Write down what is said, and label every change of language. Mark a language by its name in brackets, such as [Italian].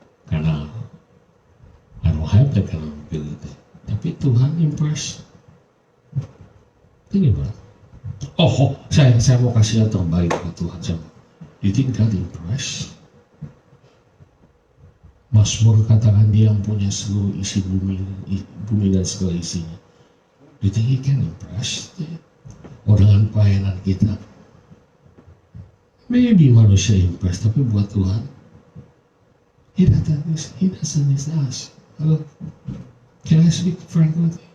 [English] Karena I don't have that kind of ability. [Indonesian] Tapi Tuhan impress. Ini berat. Oh, saya mau kasih yang terbaik buat Tuhan. [English] You think God impress? [Indonesian] Mazmur katakan dia yang punya seluruh isi bumi dan segala isinya. [English] You think He can impress? [Indonesian] Oh, dengan pelayanan kita, maybe manusia impress, tapi buat Tuhan, [English] He doesn't need us. Hello, can I speak frankly?